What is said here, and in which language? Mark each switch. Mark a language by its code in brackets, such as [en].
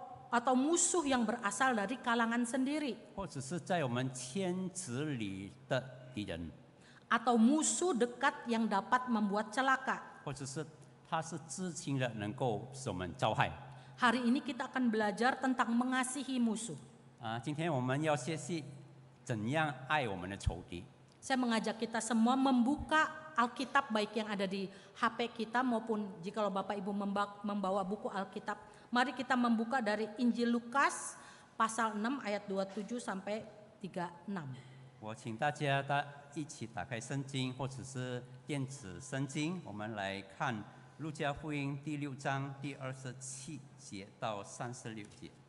[id] Atau musuh yang berasal dari kalangan sendiri. [zh] 或者是在我们圈子里的敌人， [id] Atau musuh dekat yang dapat membuat celaka. [zh] 或者是他是知情的，能够使我们遭害。 [id] Hari ini kita akan belajar tentang mengasihi musuh. [zh] 今天我们要学习怎样爱我们的仇敌。 [id] Saya mengajak kita semua membuka Alkitab baik yang ada di HP kita maupun jikalau Bapak Ibu membawa buku Alkitab. Mari kita membuka dari Injil Lukas pasal 6 ayat 27 sampai 36. [zh] 我请大家一起打开圣经或者是电子圣经，我们来看路加福音第6章第27节到36节。